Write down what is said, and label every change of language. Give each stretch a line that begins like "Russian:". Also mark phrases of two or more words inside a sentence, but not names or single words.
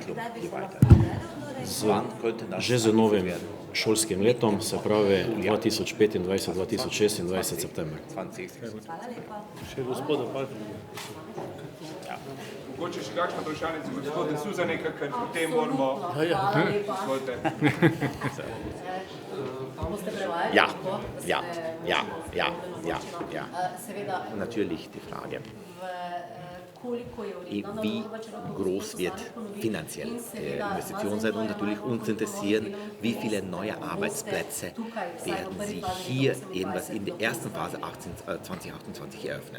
Slovenian: Že z novim šolskim letom, se pravi 2025-2026 september. Še gospoda Palfinga. Mogoče še kakšno vprašanje za gospoda Suzaneka, ker potem moramo... Izvolite. Boste prevajali?
German: Ja. Natürlich die Frage. Wie groß wird finanziell die Investition sein und natürlich uns interessieren, wie viele neue Arbeitsplätze werden Sie hier jedenfalls in der ersten Phase 2028 eröffnen?